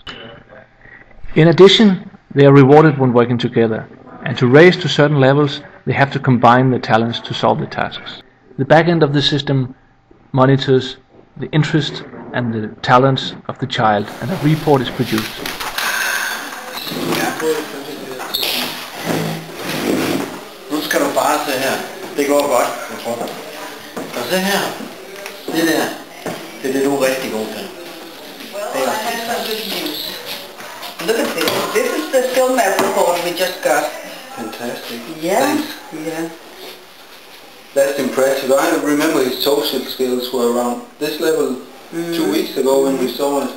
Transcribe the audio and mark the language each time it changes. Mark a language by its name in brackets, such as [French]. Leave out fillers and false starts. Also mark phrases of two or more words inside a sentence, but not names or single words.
[English] In addition, they are rewarded when working together, and to raise to certain levels they have to combine their talents to solve the tasks. The back end of the system monitors the interest and the talents of the child, and a report is produced. [Danish] Nu skal du bare se her. Det går godt, jeg tror. Og se her. Det der. Det er det, du er rigtig god til. [English] Well, I have some good news. Look at this. This is the skill map report we just got. Fantastic. Yeah. Thanks. Yeah. That's impressive. I remember his social skills were around this level 2 weeks ago when we saw it.